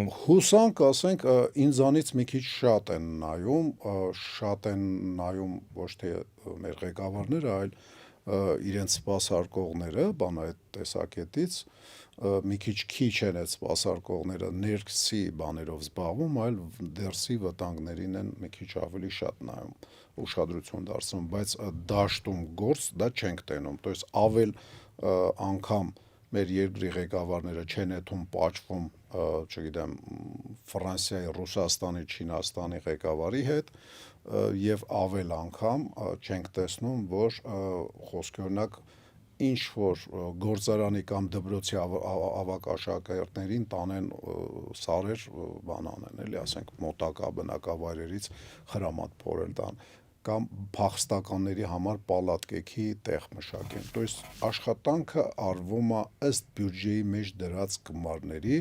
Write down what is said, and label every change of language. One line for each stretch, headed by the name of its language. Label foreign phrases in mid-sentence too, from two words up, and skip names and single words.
Armenian: Հուսանք, ասենք, ինձանից մի քիչ շատ են նայում ոչ թե մեր ղեկավարները, այլ իրենց սպասարկողները, բան այդ տեսակետից մի քիչ են այդ սպասարկողները ներքսի բաներով զբաղվում, այլ դերսի վտանգներին են մի քիչ ավելի շատ նայում, ուշադրություն դարձնում, բայց դաշտում գործ դա չենք տենում, то есть ավել անգամ մեր երկրի ղեկավարները չեն էթում պատժվում, չգիտեմ, Ֆրանսիայի, Ռուսաստանի, Չինաստանի ղեկավարի հետ եւ ավել անգամ չենք տեսնում, որ խոսքի օրինակ ինչ որ գործարանի կամ դպրոցի ավակ աշակերտներին տանեն սարեր բան անեն, էլի ասենք մոտակա բնակավայրերից խրամատ փորել տան կամ փախստականների համար պալատկեքի տեղ մշակեն։
Russian: То есть
Armenian: աշխատանքը արվում է ըստ բյուջեի մեջ դրած գումարների,